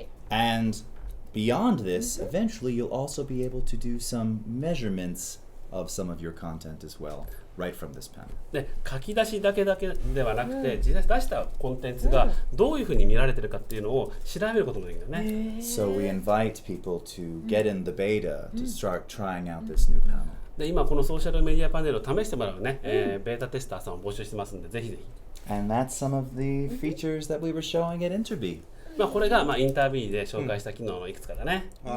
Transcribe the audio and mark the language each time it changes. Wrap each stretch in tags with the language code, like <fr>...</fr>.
<en>And beyond this, eventually you'll also be able to do some measurements of some of your content as well, right from this panel.</en> <ja>で、書き出しだけではなくて、実際出したコンテンツがどういうふうに見られてるかっていうのを調べることもできるんだね。</ja> <en>So we invite people to get in the beta to start trying out this new panel.</en> <ja>で、今このソーシャルメディアパネルを試してもらうね、ベータテスターさんを募集してますんで、ぜひぜひ。</ja> <en>And that's some of the features that we were showing at Interview.</en> <ja>これがインタービューで紹介した機能のいくつかだね。</ja>